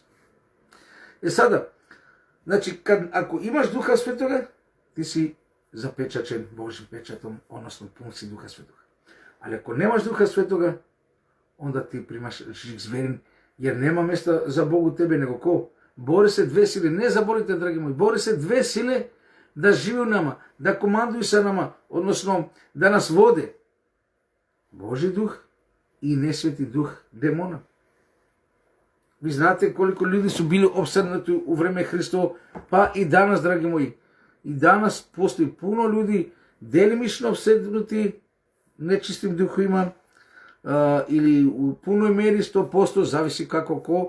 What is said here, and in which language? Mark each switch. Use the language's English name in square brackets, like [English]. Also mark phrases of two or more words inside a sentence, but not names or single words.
[Serbian] E sada, znači, ako imaš Duha Svetoga, ti si zapečačen Božim pečatom, odnosno pun si Duha Svetoga. Ali ako nemaš Duha Svetoga, onda ti primaš žig zverin, jer nema mjesta za Bog u tebe, nego ko? Бори се две сили. Не заборите, драги мои. Бори се две сили да живи у нама, да командуju sa nama, odnosno da nas vode. Boži duh i nesveti duh demona. Vi znate koliko ljudi su bili opsednuti u vreme Hristovo, pa i danas, dragi moji. I danas postoji puno ljudi delimično opsednuti nečistim duhovima ili u punoj meri 100%, zavisi kako ko.